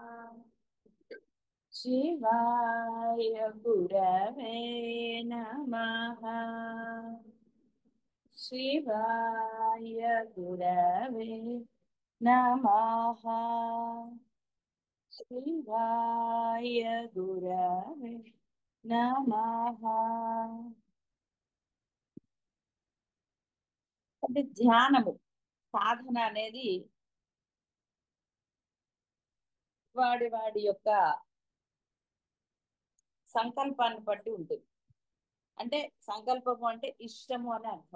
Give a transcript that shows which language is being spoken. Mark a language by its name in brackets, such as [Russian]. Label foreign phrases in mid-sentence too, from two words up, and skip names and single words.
[Sanskrit] शिवाय गुरवे नमः। शिवाय गुरवे नमः। शिवाय गुरवे नमः। [Telugu] అంటే ధ్యానము సాధన అనేది వాడి వాడి యొక్క సంకల్పాన్ని బట్టి ఉంటుంది. అంటే సంకల్పము అంటే ఇష్టము అని అర్థం.